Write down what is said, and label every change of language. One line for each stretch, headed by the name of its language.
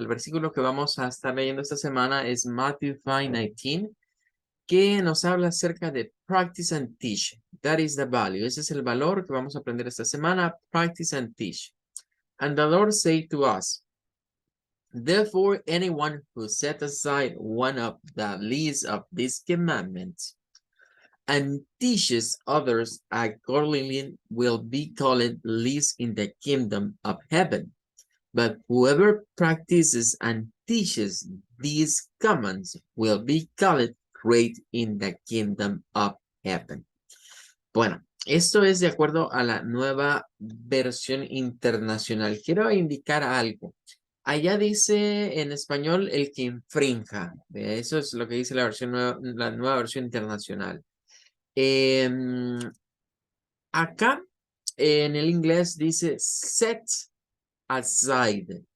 Spanish: El versículo que vamos a estar leyendo esta semana es Matthew 5:19, que nos habla acerca de
English: practice and teach. That is the value.
Spanish: Ese es el valor que vamos a aprender esta semana.
English: Practice and teach. And the Lord said to us, therefore, anyone who set aside one of the least of these commandments and teaches others accordingly will be called least in the kingdom of heaven. But whoever practices and teaches these commands will be called great in the kingdom of heaven.
Spanish: Bueno, esto es de acuerdo a la nueva versión internacional. Quiero indicar algo. Allá dice en español el que infrinja. Eso es lo que dice la nueva versión internacional. Em, Acá en el inglés dice
English: set aside.